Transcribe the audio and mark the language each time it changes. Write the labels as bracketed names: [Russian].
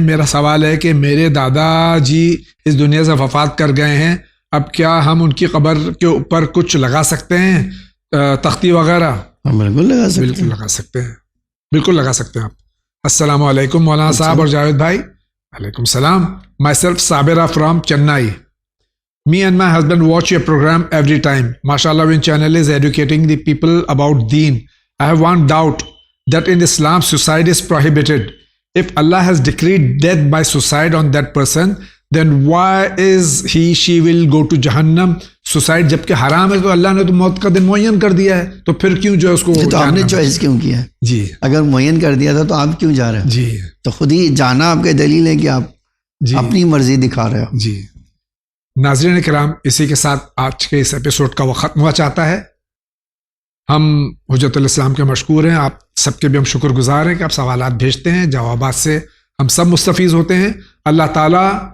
[Urdu] میرا سوال ہے کہ میرے دادا جی اس دنیا سے وفات کر گئے ہیں، اب کیا ہم ان کی قبر کے اوپر کچھ لگا سکتے ہیں، تختی وغیرہ؟ بالکل لگا سکتے ہیں. بالکل لگا سکتے ہیں، بالکل لگا سکتے ہیں آپ. السلام علیکم مولانا صاحب اور جاوید بھائی. [Arabic] علیکم السلام. [English] Myself Sabira from Chennai. Me and my husband watch your program every time. MashaAllah, your channel is educating the people about deen. I have one doubt that in Islam, suicide is prohibited. If Allah has decreed death by suicide on that person, then why is she will go to Jahannam? [Urdu] Suicide جبکہ حرام ہے تو اللہ نے تو موت کا دن معین کر دیا ہے، تو پھر کیوں جو ہے اس کو تو آپ نے چوائس کیوں کیا؟ جی اگر معین کر دیا تھا تو آپ کیوں جا رہے ہیں؟ جی تو خود ہی جانا آپ کے دلیل ہے کہ آپ اپنی مرضی دکھا رہے ہو. جی. ناظرین کرام، اسی کے ساتھ آج کے اس ایپیسوڈ کا وقت ختم ہوا چاہتا ہے۔ ہم حجت الاسلام کے مشکور ہیں، آپ سب کے بھی ہم شکر گزار ہیں کہ آپ سوالات بھیجتے ہیں، جوابات سے ہم سب مستفیض ہوتے ہیں۔ اللہ تعالیٰ،